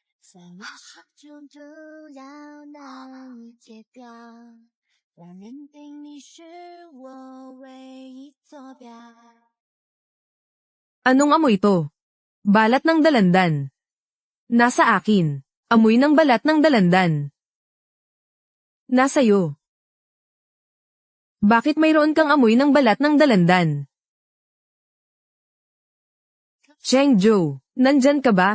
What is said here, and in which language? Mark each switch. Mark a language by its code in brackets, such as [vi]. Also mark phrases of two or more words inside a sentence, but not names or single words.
[zh] 在我手中主要难解掉，让认定你是我唯一坐标。 [tl] Anong amoy to? Balat ng dalandan. Nasa akin. Amoy ng balat ng dalandan. Nasa'yo. Bakit mayroon kang amoy ng balat ng dalandan? Chengzhou, nandyan ka ba?